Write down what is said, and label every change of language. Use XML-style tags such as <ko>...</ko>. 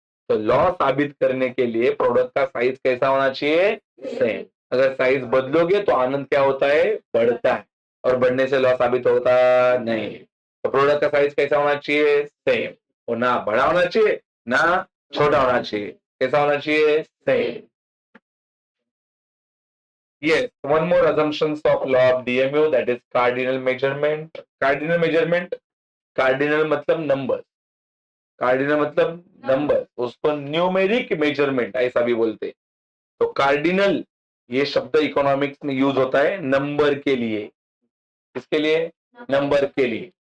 <hi>तो लॉ साबित करने के लिए प्रोडक्ट का साइज कैसा होना चाहिए? सेम। अगर साइज बदलोगे तो आनंद क्या होता है? बढ़ता है। और बढ़ने से लॉ साबित होता नहीं। तो प्रोडक्ट का साइज कैसा होना चाहिए? सेम। और ना बड़ा होना चाहिए ना छोटा होना चाहिए। कैसा होना चाहिए? Same.</hi> <en>Yes, one more assumptions of law of DMU, that is cardinal measurement.</en> <hi>Cardinal measurement, cardinal मतलब नंबर, कार्डिनल मतलब नंबर, उसको न्यूमेरिक मेजरमेंट ऐसा भी बोलते हैं। तो कार्डिनल ये शब्द इकोनॉमिक्स में यूज होता है नंबर के लिए। किसके लिए? नंबर के लिए।</hi>